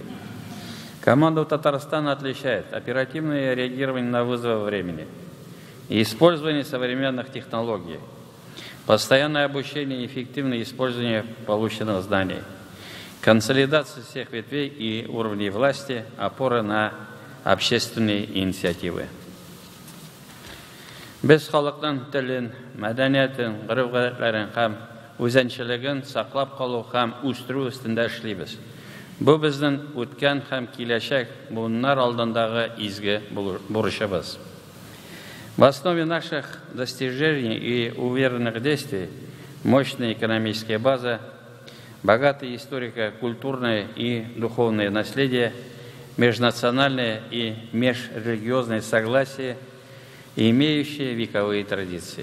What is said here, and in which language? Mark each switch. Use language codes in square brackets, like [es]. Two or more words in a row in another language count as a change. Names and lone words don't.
[ru] Команду Татарстана отличает оперативное реагирование на вызовы времени и использование современных технологий, постоянное обучение и эффективное использование полученных знаний, консолидация всех ветвей и уровней власти, опора на общественные инициативы. [tt] Без халыктан телен, мәдәниятен, гырыф-гадәтләрен һәм үзенчәлеген саклап калу һәм үстерү өстендә эшлибез. Бу безнең үткән һәм киләчәк буыннар алдындагы изге бурычыбыз. [ru] В основе наших достижений и уверенных действий мощная экономическая база, богатое историко-культурное и духовное наследие, межнациональное и межрелигиозное согласие, имеющие вековые традиции.